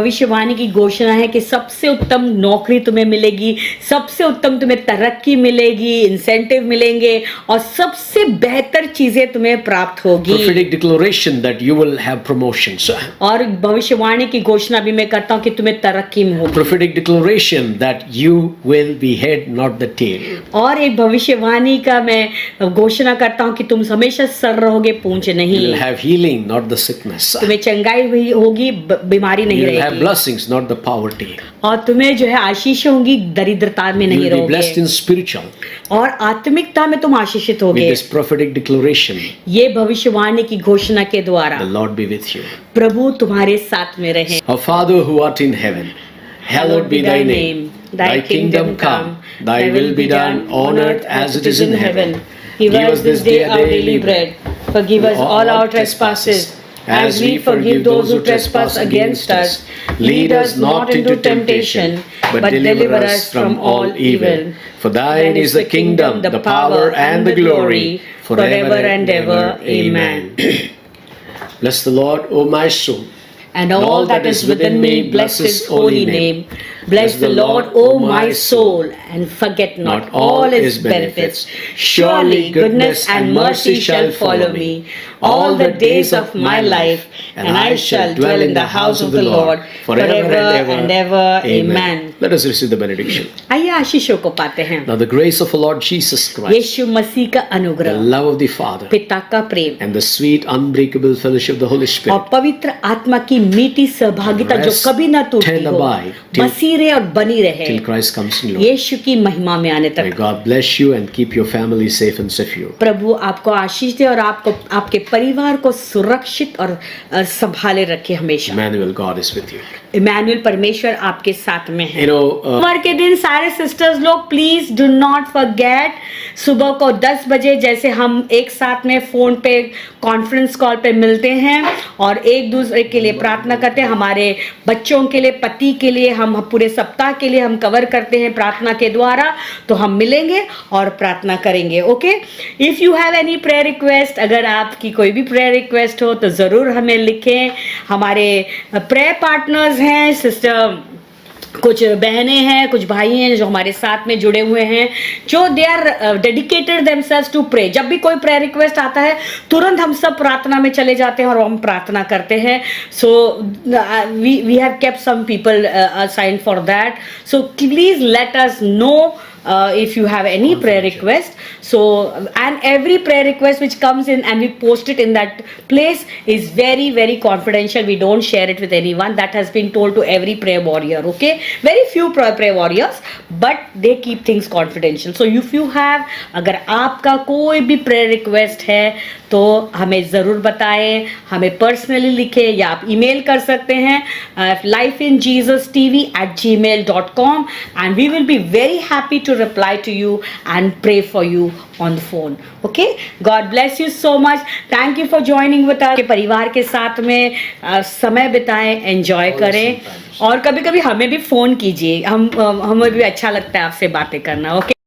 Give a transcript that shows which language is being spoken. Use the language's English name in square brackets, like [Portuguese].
[Hindi] भविष्यवाणी की घोषणा है कि सबसे उत्तम नौकरी तुम्हें मिलेगी, सबसे उत्तम तुम्हें तरक्की मिलेगी, इंसेंटिव मिलेंगे और सबसे बेहतर चीजें तुम्हें प्राप्त होगी। [English] Prophetic declaration that you will have promotions. [Hindi] और भविष्यवाणी की घोषणा भी मैं करता हूँ कि तुम्हें तरक्की में होगी। [English] Prophetic declaration that you will be head, not the tail. [Hindi] और एक भविष्यवाणी का मैं घोषणा करता हूँ कि तुम हमेशा सर रहोगे, पूंछ नहीं। [English] You will have healing, not the sickness. [Hindi] तुम्हें चंगाई हुई होगी, बीमारी नहीं [English] You will have [Hindi] रहेगी। [English] blessings, not the poverty. [Hindi] और तुम्हें जो है आशीष होंगी, दरिद्रता में [English] You [Hindi] नहीं [English] will be blessed [Hindi] रहोगे। [English] in spiritual. [Hindi] और आत्मिकता में तुम आशीषित [English] With [Hindi] होगे। [English] this prophetic declaration, [Hindi] ये भविष्यवाणी की घोषणा के द्वारा [English] the Lord be with you. [Hindi] प्रभु तुम्हारे साथ में रहे। [English] Our Father who art in heaven, hallowed be thy name. Thy kingdom come, thy will be done on earth as it is in heaven. Give us this day our daily bread. Forgive us all our trespasses, as we forgive those who trespass against us. Lead us not into temptation, but deliver us from all evil. For thine is the kingdom, the power, and the glory, forever and ever. Amen. Bless the Lord, O my soul. And all that is within me, bless his holy name. Bless the Lord, O my soul, and forget not all his benefits. Surely goodness and mercy shall follow me all the days of my life, and I shall dwell in the house of the Lord forever and ever. Amen. Let us receive the benediction. [Hindi] आइए आशीषों को पाते हैं। [English] Now the grace of our Lord Jesus Christ, [Hindi] यीशु मसीह का [English] the [Hindi] अनुग्रह, [English] love of the Father, [Hindi] पिता का प्रेम [English] and the sweet unbreakable fellowship of the Holy [Hindi] और [English] Spirit [Hindi] पवित्र आत्मा की मीठी सहभागिता जो [English] Rest [Hindi] कभी ना टूटती [English] and [Hindi] हो, [English] abide till- [Hindi] बसी रहे और बनी रहे [English] till Christ comes in glory. [Hindi] यीशु की महिमा में आने [English] May [Hindi] तक। [English] God bless you and keep your family safe and secure. [Hindi] प्रभु आपको आशीष दे और आपको आपके परिवार को सुरक्षित और संभाले रखे हमेशा। [English] Emmanuel, God is with you. [Hindi] Emmanuel परमेश्वर आपके साथ में है। [English] You know, [Hindi] सोमवार के दिन सारे सिस्टर्स लोग [English] please do not forget, [Hindi] सुबह को 10 बजे जैसे हम एक साथ में फोन पे कॉन्फ्रेंस कॉल पे मिलते हैं और एक दूसरे के लिए प्रार्थना करते हैं। हमारे बच्चों के लिए, पति के लिए, हम पूरे सप्ताह के लिए हम कवर करते हैं प्रार्थना के द्वारा। तो हम मिलेंगे और प्रार्थना करेंगे। Okay, [English] if you have any prayer request, [Hindi] अगर आपकी कोई भी प्रेयर रिक्वेस्ट हो तो ज़रूर हमें लिखें। हमारे प्रेयर पार्टनर्स हैं, सिस्टर कुछ बहनें हैं, कुछ भाई हैं जो हमारे साथ में जुड़े हुए हैं, जो [English] They are dedicated themselves to pray. [Hindi] जब भी कोई प्रेयर रिक्वेस्ट आता है तुरंत हम सब प्रार्थना में चले जाते हैं और हम प्रार्थना करते हैं। [English] So we have kept some people assign for that, so please let us know if you have any prayer request. So and every prayer request which comes in and we post it in that place is very very confidential. We don't share it with anyone. That has been told to every prayer warrior. Okay, very few prayer warriors, but they keep things confidential. So if you have, [Hindi] अगर आपका कोई भी prayer request है तो हमें ज़रूर बताएं, हमें पर्सनली लिखें या आप ईमेल कर सकते हैं lifeinjesus.tv@gmail.com [English] and we will be very happy to reply to you and pray for you on the phone. Okay, God bless you so much. Thank you for joining with us. [Hindi] परिवार के साथ में समय बिताएं, enjoy करें और कभी कभी हमें भी फ़ोन कीजिए, हमें भी अच्छा लगता है आपसे बातें करना। ओके।